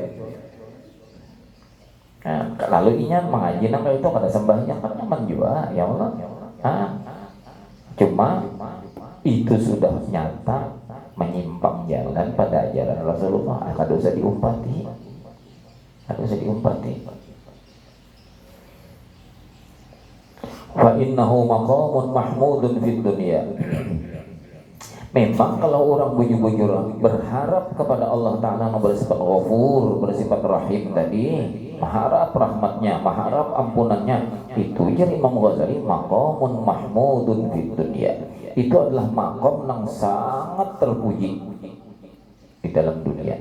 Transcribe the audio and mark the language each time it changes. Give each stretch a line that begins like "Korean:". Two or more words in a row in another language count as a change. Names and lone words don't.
Banjar: Nah, lalu inya mengaji nang itu kada sembahyang kan nyaman juga
Arabic: ya Allah.
Banjar: Cuma itu sudah nyata menyimpang jalan pada ajaran Rasulullah, kada usah diumpati.
Arabic: Fa innahu maqamun mahmudun fid dunya.
Indonesian: Memang kalau orang bujur-bujur berharap kepada Allah Ta'ala yang bersifat ghafur, bersifat rahim tadi, mengharap rahmatnya, mengharap ampunannya, itu jadi Imam Ghazali
Arabic: maqamun mahmudun fid dunya.
Indonesian: Itu adalah maqam yang sangat terpuji di dalam dunia.